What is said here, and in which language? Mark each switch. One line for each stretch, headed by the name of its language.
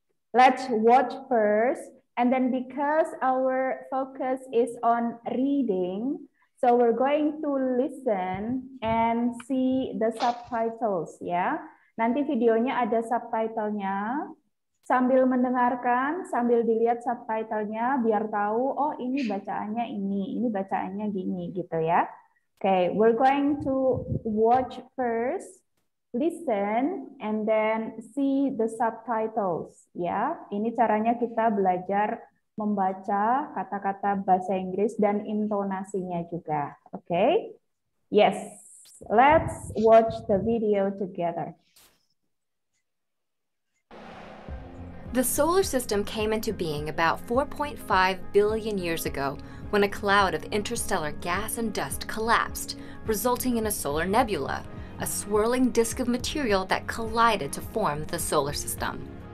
English: Let's watch first, and then because our focus is on reading, so So we're going to listen and see the subtitles ya.
Indonesian: Nanti videonya ada subtitlenya. Sambil mendengarkan, sambil dilihat subtitlenya biar tahu, oh ini bacaannya ini bacaannya gini gitu ya.
English: Okay, we're going to watch first, listen, and then see the subtitles ya.
Indonesian: Ini caranya kita belajar membaca kata-kata bahasa Inggris dan intonasinya juga.
English: Okay? Yes, let's watch the video together. The solar system came into being about 4.5 billion years ago when a cloud of interstellar gas and dust collapsed, resulting in a solar nebula, a swirling disk of material that collided to form the solar system.